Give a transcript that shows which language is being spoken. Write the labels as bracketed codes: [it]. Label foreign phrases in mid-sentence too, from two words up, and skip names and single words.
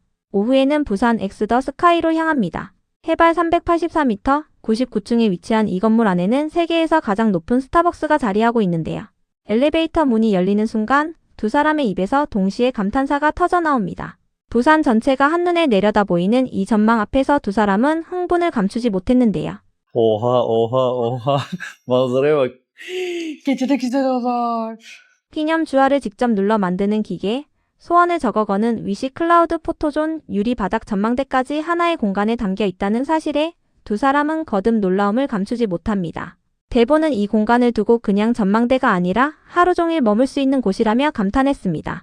[ko] 오후에는 부산 엑스더 스카이로 향합니다. 해발 384m, 99층에 위치한 이 건물 안에는 세계에서 가장 높은 스타벅스가 자리하고 있는데요. 엘리베이터 문이 열리는 순간 두 사람의 입에서 동시에 감탄사가 터져나옵니다. 부산 전체가 한눈에 내려다 보이는 이 전망 앞에서 두 사람은 흥분을 감추지 못했는데요. [tr] Oha oha oha. Manzaraya bak. Gece de güzel olur. [ko] 피념 주화를 직접 눌러 만드는 기계, 소원을 적어거는 위시 클라우드 포토존 유리 바닥 전망대까지 하나의 공간에 담겨 있다는 사실에 두 사람은 거듭 놀라움을 감추지 못합니다. 대보는 이 공간을 두고 그냥 전망대가 아니라 하루 종일 머물 수 있는 곳이라며 감탄했습니다.